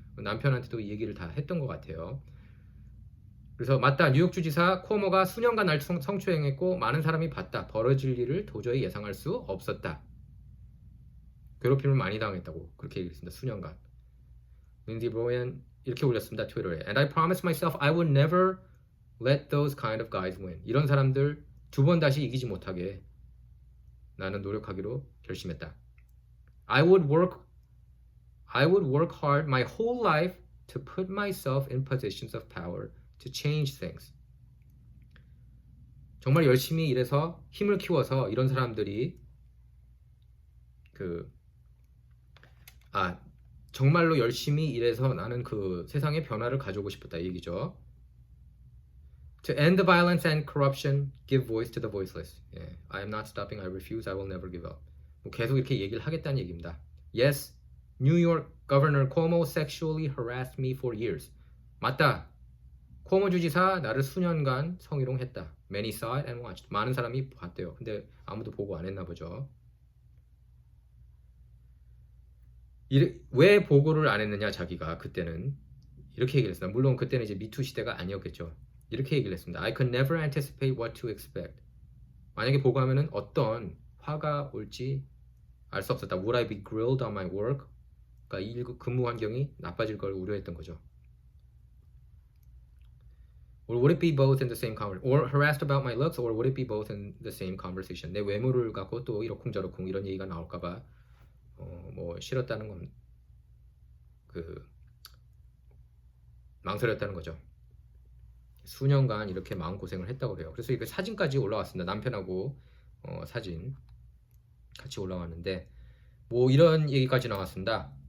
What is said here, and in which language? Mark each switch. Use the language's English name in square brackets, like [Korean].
[Korean] 남편한테도 이 얘기를 다 했던 것 같아요. 그래서 맞다, 뉴욕주지사 코모가 수년간 날 성추행했고 많은 사람이 봤다. 벌어질 일을 도저히 예상할 수 없었다. 괴롭힘을 많이 당했다고 그렇게 얘기했습니다. 수년간. 린디 브로엔 이렇게 올렸습니다. 트위터에. [English] And I promised myself I would never let those kind of guys win. [Korean] 이런 사람들 두 번 다시 이기지 못하게 나는 노력하기로 결심했다. [English] I would work hard my whole life to put myself in positions of power to change things. [Korean] 정말 열심히 일해서 힘을 키워서 이런 사람들이 정말로 열심히 일해서 나는 그 세상에 변화를 가져오고 싶었다, 이 얘기죠. [English] To end the violence and corruption, give voice to the voiceless. Yeah, I am not stopping, I refuse, I will never give up. [Korean] 계속 이렇게 얘기를 하겠다는 얘기입니다. [English] Yes, New York Governor Cuomo sexually harassed me for years. [Korean] 맞다. 코모 주지사 나를 수년간 성희롱했다. [English] Many saw it and watched. [Korean] 많은 사람이 봤대요. 근데 아무도 보고 안 했나 보죠. 왜 보고를 안 했느냐, 자기가 그때는 이렇게 얘기를 했습니다. 물론 그때는 이제 미투 시대가 아니었겠죠. 이렇게 얘기를 했습니다. [English] I could never anticipate what to expect. [Korean] 만약에 보고하면은 어떤 화가 올지 알 수 없었다. [English] Would I be grilled on my work? [Korean] 그러니까 이 근무 환경이 나빠질 걸 우려했던 거죠. [English] Or would it be both in the same conversation? Or harassed about my looks? Or would it be both in the same conversation? [Korean] 내 외모를 갖고 또 이러쿵저러쿵 이런 얘기가 나올까봐 뭐 싫었다는 건 망설였다는 거죠. 수년간 이렇게 마음고생을 했다고 그래요. 그래서 이거 사진까지 올라왔습니다. 남편하고 사진 같이 올라왔는데 뭐 이런 얘기까지 나왔습니다.